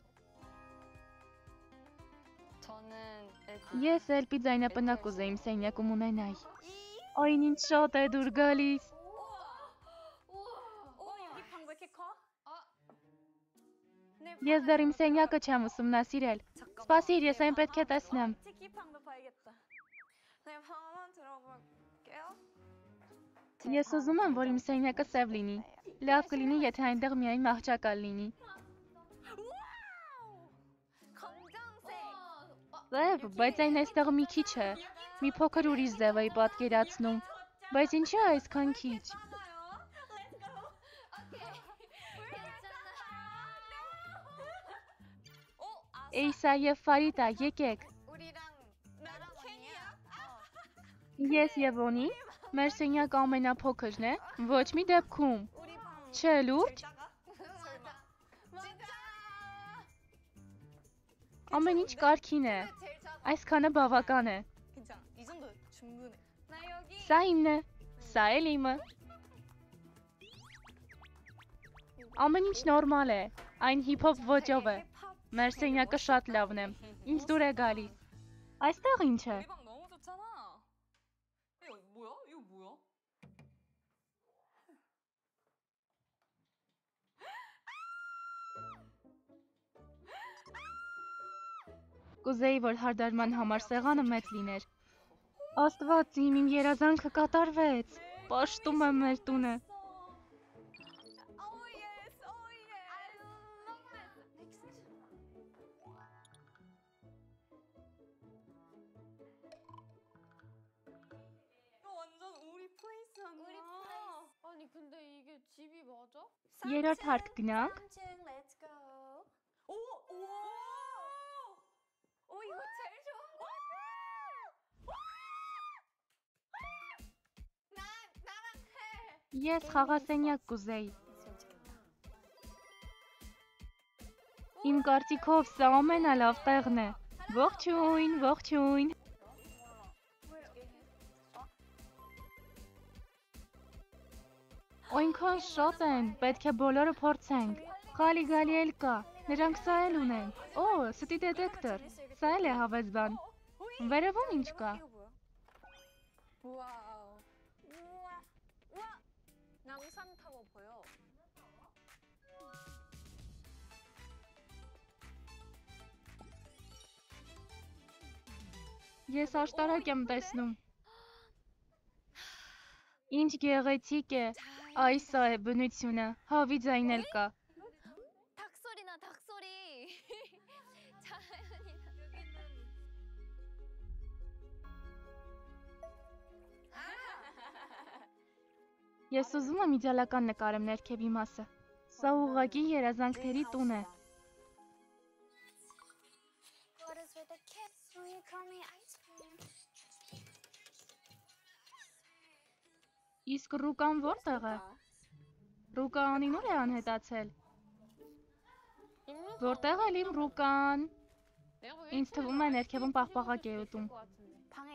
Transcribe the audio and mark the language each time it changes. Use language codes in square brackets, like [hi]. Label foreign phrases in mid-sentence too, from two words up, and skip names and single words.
[ko] 저는 [hy] Ես էլ պիձայնապնակ կուզեի իմ սենյակում ունենայի։ Այն ինչ շատ է դուր գալիս։ [ko] 여기 방 왜 이렇게 커? [hy] Ես դեռ իմ սենյակը չեմ ուսումնասիրել։ Սպասիր, ես այն պետք է տեսնեմ։ [ko] 치키 방도 봐야겠다. 네, 방 한번 들어볼게요. [hy] Ես ուզում եմ, որ իմ սենյակը սև լինի։ Լավ կլինի, եթե այնտեղ միայն մահճակալ լինի։ [ko] 검정색. [hy] Ձև, բայց այն այստեղ մի քիչ է։ Մի փոքր ուրիշ ձև էի պատկերացնում։ Բայց ինչի է այսքան քիչ։ Էյսա եւ Ֆարիտա, եկեք։ [ko] 나랑 캔이야? [hy] Ես եւ Օնի, մեր սենյակը ամենափոքրն է, ոչ մի դեպքում։ [ko] 우리 방 [hy] Չէ, լուրջ։ [ko] 설마. 진짜. [hy] Ամեն ինչ կարգին է։ [ko] 제일 작아. [hy] Այսքանը բավական է։ [ko] 괜찮아. 이 정도 충분해. 나 여기. [hy] Սա իմն է։ Սա էլ իմը։ Ամեն ինչ նորմալ է։ Այն հիփ-հոփ ոճով է։ Մեր սենյակը շատ լավն է։ Ինձ դուր է գալիս։ Այստեղ ինչ է։ [ko] 우리 방 너무 좋잖아. 이거 뭐야? 이거 뭐야? [hy] Կուզեի, որ հարդարման համար սեղանը մեծ լիներ։ Աստված իմ երազանքը կատարվեց։ Պաշտում եմ մեր տունը։ [en] Oh yes, oh yes. I love it. [ko] 이거 완전 우리 플레이스 아니야? 아니 근데 이게 집이 맞아? [hy] Երրորդ հարկ գնանք։ [ko] 3층, [en] let's go. [ko] 오, 오. 오, 이거 제일 좋아. 나랑 해. [hy] Ես խաղասենյակ կուզեի։ Իմ կարծիքով սա ամենալավ տեղն է։ Ողջույն, ողջույն։ Այնքան շատ են, պետք է բոլորը փորձենք։ Խալի գալի էլ կա, նրանք սա էլ ունեն։ Օ, ստի դետեկտոր, սա էլ է հավեսբան։ Վերևում ինչ կա։ [ko] 이거 뭐야? 와우. 우와. 우와. 남산 타워 보여. [hy] Ես աշտարակ եմ տեսնում։ Ինչ գեղեցիկ է։ Այ սա է բնությունը, հավի ձայն էլ կա։ [ko] 닭소리나 닭소리. 자연이다. [hy] Ես ուզում եմ իդեալական նկարեմ ներքևի մասը։ Սա ուղղակի երազանքների տուն է։ [en] What is with the kids when you call me ice cream? [hy] Իսկ Ռուկան որտեղ է։ Ռուկա անին ուր է անհետացել։ Որտեղ է իմ Ռուկան։ Ինձ թվում է ներքևում պաղպաղակ է ուտում։ [ko] 방에